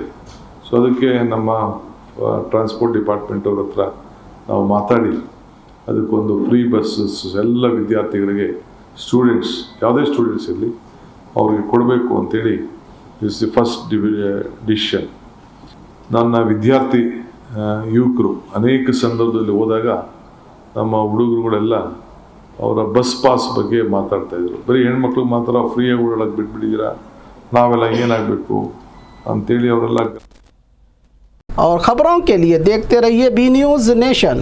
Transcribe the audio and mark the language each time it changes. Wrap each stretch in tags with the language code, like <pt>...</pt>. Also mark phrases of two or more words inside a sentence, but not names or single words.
<kn>ಸೊ ಅದಕ್ಕೆ ನಮ್ಮ</kn> <en>transport department</en> <kn>ಅವ್ರ ಹತ್ರ ನಾವು ಮಾತಾಡಿ ಅದಕ್ಕೊಂದು</kn> <en>free busses</en> <kn>ಎಲ್ಲ ವಿದ್ಯಾರ್ಥಿಗಳಿಗೆ, ಸ್ಟೂಡೆಂಟ್ಸ್ ಯಾವುದೇ ಸ್ಟೂಡೆಂಟ್ಸ್ ಇರಲಿ ಅವ್ರಿಗೆ ಕೊಡಬೇಕು ಅಂತೇಳಿ</kn> <en>it's the first decision.</en> <kn>ನನ್ನ ವಿದ್ಯಾರ್ಥಿ ಯುವಕರು ಅನೇಕ ಸಂದರ್ಭದಲ್ಲಿ ಹೋದಾಗ ನಮ್ಮ ಹುಡುಗರುಗಳೆಲ್ಲ ಅವರ</kn> <en>bus pass</en> <kn>ಬಗ್ಗೆ ಮಾತಾಡ್ತಾಯಿದ್ರು. ಬರೀ ಹೆಣ್ಮಕ್ಳಿಗೆ ಮಾತ್ರ ಫ್ರೀಯಾಗಿ ಓಡಾಡೋಕ್ಕೆ ಬಿಟ್ಬಿಟ್ಟಿದ್ದೀರಾ, ನಾವೆಲ್ಲ ಏನಾಗಬೇಕು ಅಂಥೇಳಿ ಅವರೆಲ್ಲ.</kn> <hi>और खबरों के लिए देखते रहिए बी न्यूज नेशन।</hi>